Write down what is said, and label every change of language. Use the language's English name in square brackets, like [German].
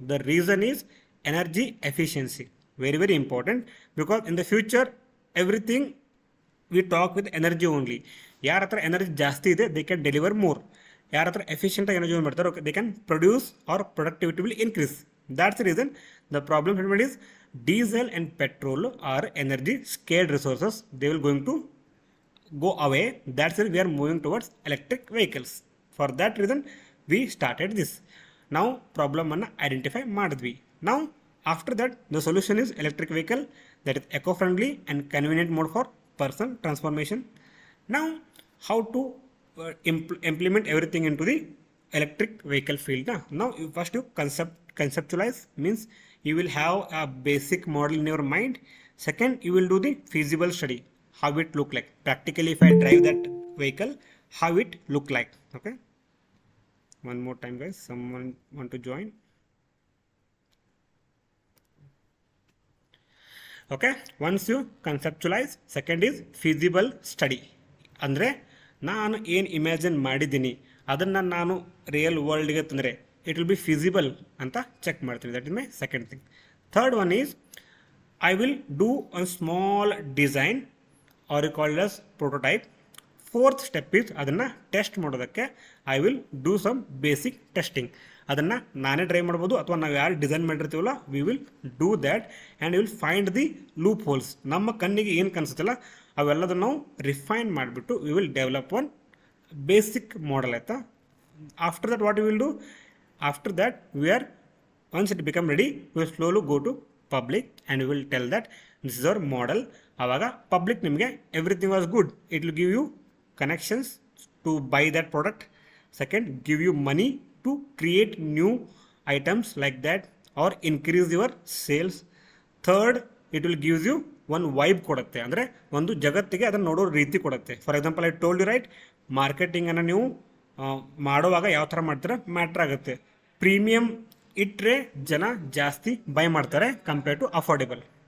[English] The reason is energy efficiency, very very important, because in the future everything we talk with energy only. [Kannada] ಯಾರ ಹತ್ರ energy ಜಾಸ್ತಿ ಇದೆ [English] They can deliver more. [Kannada] ಯಾರ ಹತ್ರ ಎಫಿಷಿಯಂಟಾಗಿ energy ಮಾಡ್ತಾರೆ [English] They can produce or productivity will increase. That's the reason the problem statement is diesel and petrol are energy scared resources, they will going to go away. That's why we are moving towards electric vehicles. For that reason we started this. Now problem [Kannada] ಅನ್ನು identify ಮಾಡಿದ್ವಿ. [English] Now after that the solution is electric vehicle that is eco-friendly and convenient mode for person transformation. Now how to implement everything into the electric vehicle field. Now first you conceptualize, means you will have a basic model in your mind. Second, you will do the feasible study, how it look like practically. If I drive that vehicle, how it look like. Okay, one more time guys, someone want to join. Okay, once you conceptualize, second is feasible study. [Kannada] ಅಂದರೆ ನಾನು ಏನು imagine ಮಾಡಿದ್ದೀನಿ ಅದನ್ನು ನಾನು real ವರ್ಲ್ಡ್ಗೆ ತಂದರೆ [English] it will be feasible [Kannada] ಅಂತ check ಮಾಡ್ತೀನಿ. [English] That is my second thing. Third one is I will do a small design or you called us prototype. Fourth step is [Kannada] ಅದನ್ನು ಟೆಸ್ಟ್ ಮಾಡೋದಕ್ಕೆ [English] I will do some basic testing. [Kannada] ಅದನ್ನು ನಾನೇ try ಮಾಡ್ಬೋದು ಅಥವಾ ನಾವು ಯಾರು design ಮಾಡಿರ್ತೀವಲ್ಲ [English] We will do that and will find the loopholes. [Kannada] ನಮ್ಮ ಕಣ್ಣಿಗೆ ಏನು ಕಾಣಿಸುತ್ತಲ್ಲ ಅವೆಲ್ಲದನ್ನು ನಾವು ರಿಫೈನ್ ಮಾಡಿಬಿಟ್ಟು [English] we will develop one basic model [Kannada] ಆಯಿತಾ. [English] After that what you will do, after that we are once it become ready we will slowly go to public and we will tell that this is our model. ಆವಾಗ public ನಿಮಗೆ everything was good, it will give you connections to buy that product. Second, give you money to create new items like that or increase your sales. Third, it will gives you one vibe [Kannada] ಕೊಡುತ್ತೆ, ಅಂದರೆ ಒಂದು ಜಗತ್ತಿಗೆ ಅದನ್ನು ನೋಡೋ ರೀತಿ ಕೊಡುತ್ತೆ. [English] for example I told you right, [Kannada] ಮಾರ್ಕೆಟಿಂಗನ್ನು ನೀವು ಮಾಡುವಾಗ ಯಾವ ಥರ ಮಾಡ್ತೀರಾ ಮ್ಯಾಟ್ರ್ ಆಗುತ್ತೆ. ಪ್ರೀಮಿಯಮ್ ಇಟ್ಟರೆ ಜನ ಜಾಸ್ತಿ ಬೈ ಮಾಡ್ತಾರೆ [English] Compare to affordable.